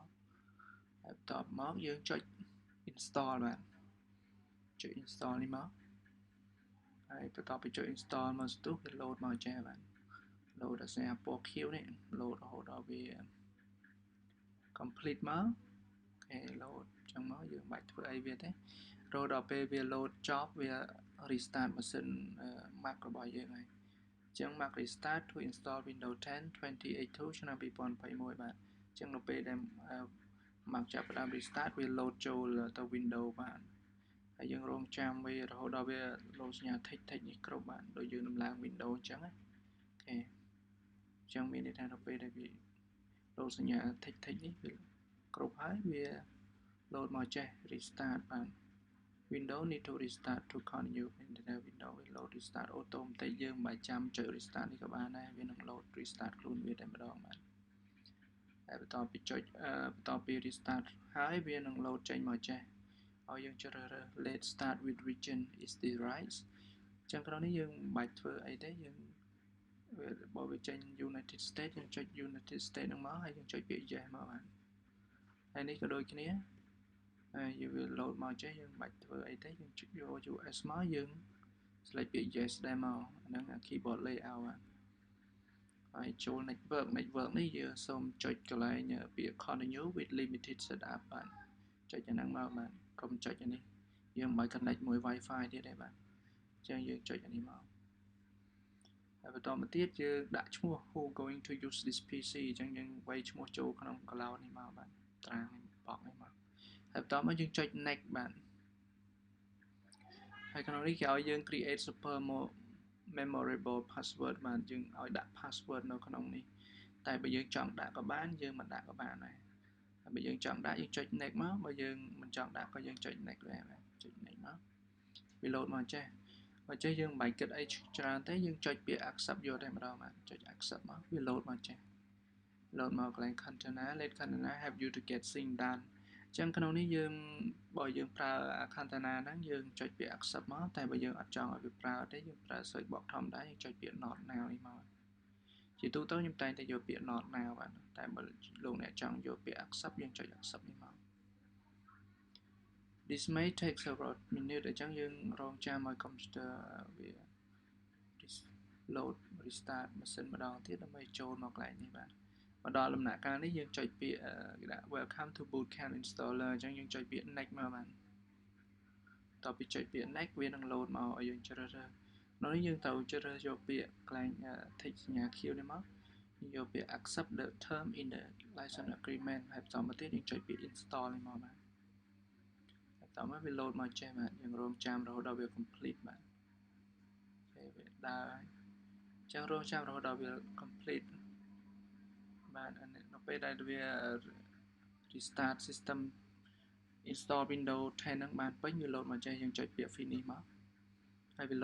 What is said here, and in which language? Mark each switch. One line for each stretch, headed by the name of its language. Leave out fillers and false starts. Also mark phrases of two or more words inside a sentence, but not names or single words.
Khmer: ហើយបន្ទាប់មកយើងចុច install បាទចុច install នេះមកហើយបន្ទាប់ពីចុច install មកស្ទុះវា load មកចេះបាទ load ដោយសារពណ៌ខៀវនេះ load រហូតដល់វា complete មកអូខេ load ចឹងមកយើងមិនបាច់ធ្វើអីវាទេរហូតដល់ពេលវា load ចប់វា restart ម៉ាស៊ីន Mac របស់យើងហើយអញ្ចឹង
English: Mac restart to install Windows 10
Khmer: 2082 ឆ្នាំ2021បាទអញ្ចឹងនៅពេលដែល Mac ចាប់ផ្ដើម restart វា load ចូលទៅ Windows បាទហើយយើងរងចាំវារហូតដល់វា load សញ្ញា tick នេះគ្រប់បាទដូចយើងដំឡើង Windows អញ្ចឹងណាអូខេអញ្ចឹងមានន័យថានៅពេលដែលវា load សញ្ញា tick នេះវាគ្រប់ហើយវា load មកចេះ restart បាទ
English: Windows need to restart to continue Internet Windows will load restart auto
Khmer: តែយើងមិនចាំចុច restart នេះក៏បានដែរវានឹង
English: load restart
Khmer: ខ្លួនវាតែម្ដងបាទហើយបន្តពី restart ហើយវានឹង load ចេញមកចេះឲ្យ យើងជ្រើសរើស
English: let's start with region is this right
Khmer: អញ្ចឹងក្រោយនេះយើងមិនបាច់ធ្វើអីទេយើងបើវាចេញ United States យើងចុច United States ហ្នឹងមកហើយយើងចុចពាក្យ yes មក បាទហើយនេះក៏ដូចគ្នាហើយយើងវា load មកចេះយើងមិនបាច់ធ្វើអីទេយើងចុចយក US មកយើង select ពាក្យ yes ដែរ មកហ្នឹង
English: keyboard layout
Khmer: បាទហើយចូល network នេះយើងសូមចុចកន្លែងពាក្យ
English: continue with limited setup
Khmer: បាទចុចអាហ្នឹងមកបាទកុំចុចអានេះយើងមិនបាច់ connect មួយ Wi-Fi ទៀតទេបាទអញ្ចឹងយើងចុចអានេះមកហើយបន្តមកទៀតយើងដាក់ឈ្មោះ
English: who going to use this PC
Khmer: អញ្ចឹងយើងវាយឈ្មោះចូលក្នុង cloud នេះមកបាទត្រាងបកនេះមកហើយបន្តមកយើងចុច next បាទ ហើយក្នុងនេះគេឲ្យយើង
English: create super memorable password
Khmer: បាទយើងឲ្យដាក់ password នៅក្នុងនេះតែបើយើងចង់ដាក់ក៏បានយើងមិនដាក់ក៏បានដែរហើយបើយើងចង់ដាក់យើងចុច next មកបើយើងមិនចង់ដាក់ក៏យើងចុច next ដែរបាទចុច next មកវា load មកចេះបើចេះយើងមិនបាច់គិតអីច្រើនទេយើង ចុចពាក្យ accept យកតែម្ដងបាទចុច accept មកវា load មកចេះ load មកកន្លែង
English: container let container have you to get sync done
Khmer: អញ្ចឹងក្នុងនេះយើងបើយើងប្រើ container ហ្នឹងយើងចុចពាក្យ accept មកតែបើយើងអត់ចង់ឲ្យវាប្រើទេយើងប្រើ
English: search box
Khmer: ធម្មតាយើងចុចពាក្យ
English: not now
Khmer: នេះមកជាទូទៅខ្ញុំតែងតែយកពាក្យ
English: not now
Khmer: បាទតែបើលោកអ្នកចង់យកពាក្យ accept យើងចុច accept នេះមក
English: this may take several minutes
Khmer: អញ្ចឹងយើងរងចាំឲ្យ computer វា
English: load restart
Khmer: ម៉ាស៊ីនម្ដងទៀតដើម្បីចូលមកកន្លែងនេះបាទមកដល់ដំណាក់កាលនេះយើងចុចពាក្យគេដាក់
English: welcome to bootcamp installer
Khmer: អញ្ចឹងយើងចុចពាក្យ next មកបាទតទៅពីចុចពាក្យ next វានឹង load មកឲ្យយើងជ្រើសរើស នៅនេះយើងត្រូវជ្រើសរើសយកពាក្យកន្លែង tick សញ្ញា Q នេះមកយកពាក្យ
English: accept the term in the license agreement
Khmer: ហើយបន្តមកទៀតយើងចុចពាក្យ install នេះមកបាទហើយបន្តមកវា load មកចេះបាទយើងរងចាំរហូតដល់វា complete បាទហើយវាដើរហើយអញ្ចឹងរងចាំរហូតដល់វា complete បាទនៅពេលដែលវា
English: restart system install Windows 10
Khmer: ហ្នឹងបានពេញវា load មកចេះយើងចុចពាក្យ finish មកហើយវា